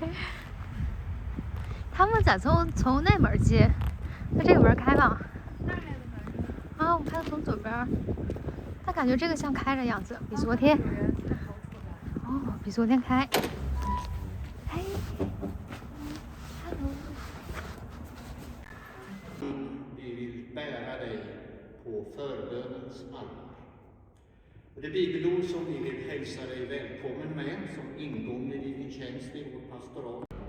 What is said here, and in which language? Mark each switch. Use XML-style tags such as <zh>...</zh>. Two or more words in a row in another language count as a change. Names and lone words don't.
<zh>他们咋从那门进？那这个门开了。啊，我看从左边。但感觉这个像开的样子，比昨天。比昨天开。</zh> <sv>Vi vill bära dig på förbönens allvar. Det bibelord som vi vill hälsa dig välkommen med som ingång i din tjänst i vårt pastorat.</sv>